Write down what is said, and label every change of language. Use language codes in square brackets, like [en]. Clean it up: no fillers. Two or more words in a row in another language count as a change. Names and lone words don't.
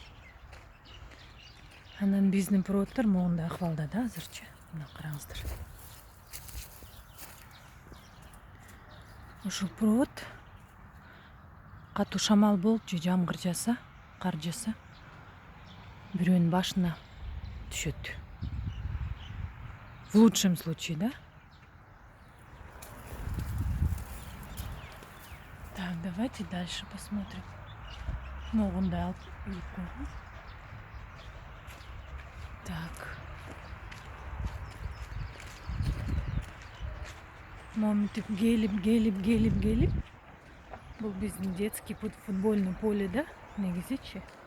[ky] Анан биздин проводдор могундай акыбалда да азырчы. Мына караңыздар. Ушул провод катуу шамал болуп же жамгыр жаса, кар жаса бирөөнүн башына түшөт. [ru] В лучшем случае, да? Так, давайте дальше посмотрим. [ky] Могундай алып үйүп койгон. Так. Моминтип келип. Бул биздин [ru] детский футбольный поле [ky] да, негизичи.